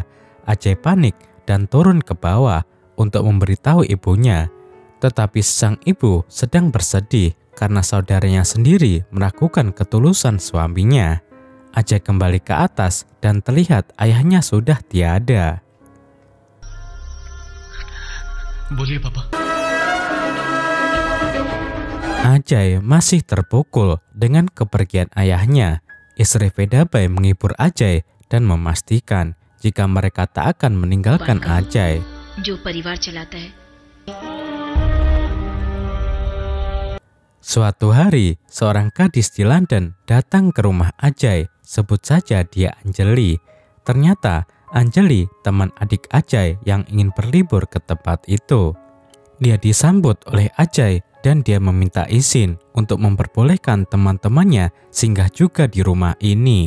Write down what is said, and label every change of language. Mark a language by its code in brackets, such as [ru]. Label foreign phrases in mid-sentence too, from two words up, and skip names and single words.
[id] Ajay panik dan turun ke bawah untuk memberitahu ibunya. Tetapi sang ibu sedang bersedih karena saudaranya sendiri meragukan ketulusan suaminya. Ajay kembali ke atas dan terlihat ayahnya sudah tiada. [hi] बोलिए पापा। [id] Ajay masih terpukul dengan kepergian ayahnya. Istri Vedabai menghibur Ajay dan memastikan jika mereka tak akan meninggalkan Ajay. [hi] जो परिवार चलाता है। [id] Suatu hari, seorang gadis di London datang ke rumah Ajay. Sebut saja dia Anjali. Ternyata Anjali teman adik Ajay yang ingin berlibur ke tempat itu. Dia disambut oleh Ajay dan dia meminta izin untuk memperbolehkan teman-temannya singgah juga di rumah ini.